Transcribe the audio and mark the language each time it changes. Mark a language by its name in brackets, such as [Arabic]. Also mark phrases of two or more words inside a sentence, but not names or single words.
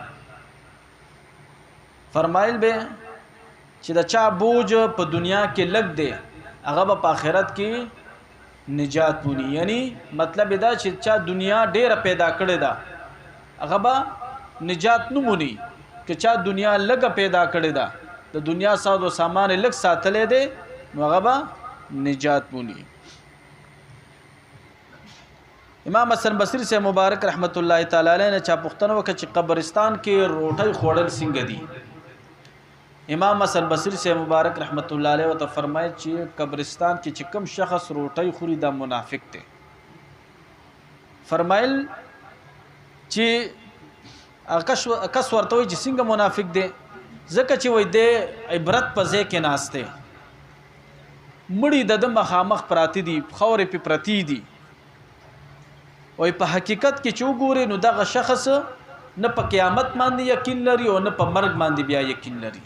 [Pashto] فرمایل به چې د چا بوج په دنیا کې لګ دی هغه په آخرت کې نجات پونی یعنی مطلب دا چې چا دنیا ډیره پیدا کړې ده هغه به نجات نه مونی که چا دنیا لګ پیدا کړې ده د دنیا ساز او سامان لګ ساتلې ده نو هغه به نجات پونی امام حسن بصری سے مبارک [Arabic] رحمت الله تعالی علیہ [Pashto] نے چا پختنه وکړه چې قبرستان کې روټي خوړل څنګه دي امام حسن بصری سے مبارک [Arabic] رحمت الله علیه [Pashto] وت فرمایي چې قبرستان کې چې کم شخص روټي خوري دا منافق دی. فرمایل چې کس ورته وي چې څنګه منافق دی، ځکه چې وای دی عبرت په ځای کې ناشته مړی د مخامخ پراتی دي، خورې په پرتی دي، وای په حقیقت کې چې وګوري نو دغه شخص نه په قیامت باندې یقین لري او نه په مرګ باندې بیا یقین لري.